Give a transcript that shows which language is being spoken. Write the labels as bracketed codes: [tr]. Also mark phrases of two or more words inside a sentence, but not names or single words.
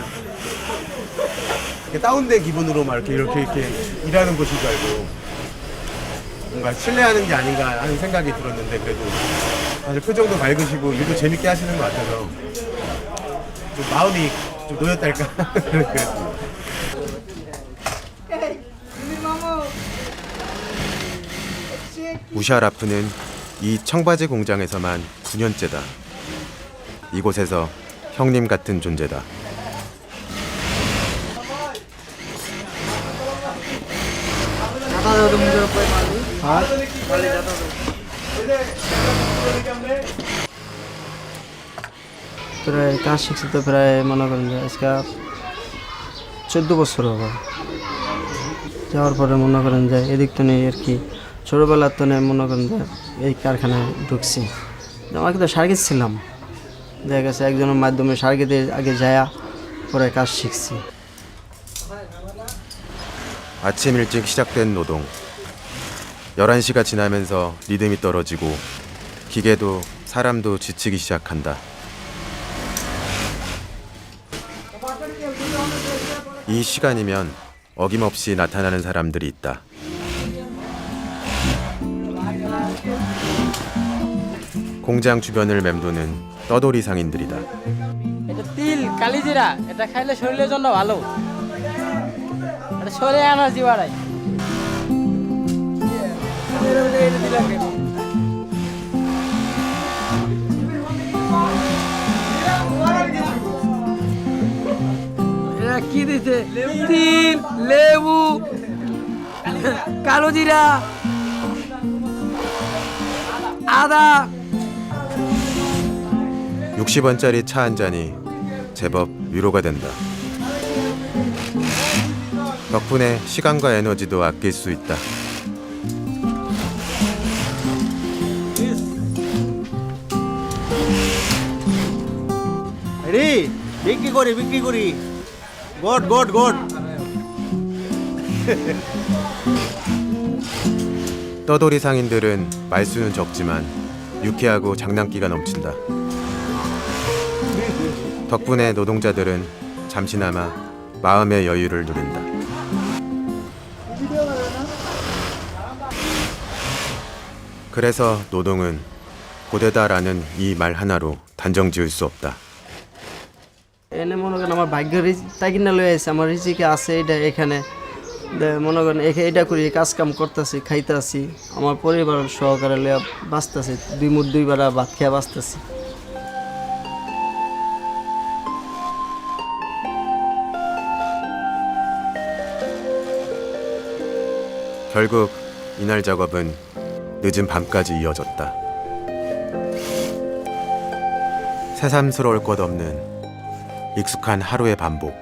[ko] 이렇게 다운된 기분으로 막 이렇게 일하는 것인 줄 알고 뭔가 신뢰하는 게 아닌가 하는 생각이 들었는데, 그래도 사실 표정도 밝으시고 일도 재밌게 하시는 것 같아서 좀 마음이 좀 놓였달까 그랬습니다. 무샤라프는 이 청바지 공장에서만 9년째다. 이곳에서 형님 같은 존재다. [bn] প্রায় কাজ শিখছি তো প্রায় মনে করেন যে আজকে 14 বছর হবে যাওয়ার পরে মনে করেন যে এদিক তো নেই আর কি ছোটোবেলার তো নেই মনে করেন যে এই কারখানায় ঢুকছি আমার কিন্তু সার্গিত ছিলাম দেখা গেছে একজনের মাধ্যমে সার্গিতে আগে যায়া পরে কাজ শিখছি [ko] 아침 일찍 시작된 노동. 11시가 지나면서 리듬이 떨어지고 기계도 사람도 지치기 시작한다. 이 시간이면 어김없이 나타나는 사람들이 있다. 공장 주변을 맴도는 떠돌이 상인들이다. [bn] এটা তিল কালিজিরা এটা খাইলে শরীরের জন্য ভালো এটা শরীরে এনার্জি বাড়ায় এটা কি দিতে তিল লেবু কালো জিরা আদা [ko] 60원짜리 차 한 잔이 제법 위로가 된다. 덕분에 시간과 에너지도 아낄 수 있다. [bn] রে বিক্রি করি গড [ko] 떠돌이 상인들은 말수는 적지만 유쾌하고 장난기가 넘친다. 덕분에 노동자들은 잠시나마 마음의 여유를 누린다. 그래서 노동은 고되다라는 이 말 হানা로 단정 지을 수 없다. [bn] এনে মনে করেন আমার ভাগ্য তাই কিনা লয়ে আছে আমার রিজিকে আছে এটা এখানে মনে করেন এটা করি কাজ কাম করতেছি খাইতেছি আমার পরিবার সহকারে লইয়া বাঁচতেছি দুই মুঠ দুই বেলা ভাত খেয়ে বাঁচতেছি [ko] 결국 이날 작업은 늦은 밤까지 이어졌다. 새삼스러울 것 없는 익숙한 하루의 반복.